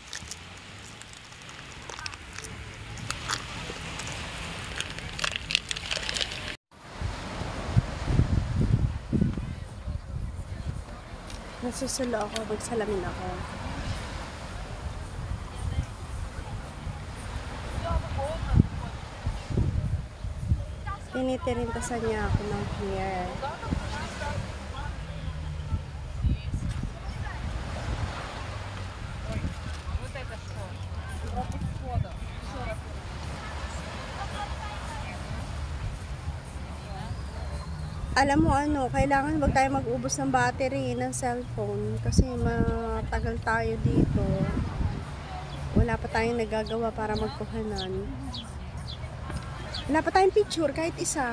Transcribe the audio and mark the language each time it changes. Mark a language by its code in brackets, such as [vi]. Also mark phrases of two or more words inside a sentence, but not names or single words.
[tl] Nasusulo ako, magsalamin ako. Tinitirintasan niya ako ng hair. [ru] Вот это что? Пропуск входа. Еще раз. [tl] Alam mo ano, kailangan wag tayo mag-ubos ng battery ng cellphone kasi matagal tayo dito. Wala pa tayong nagagawa para magkuhanan. Wala pa tayong picture kahit isa.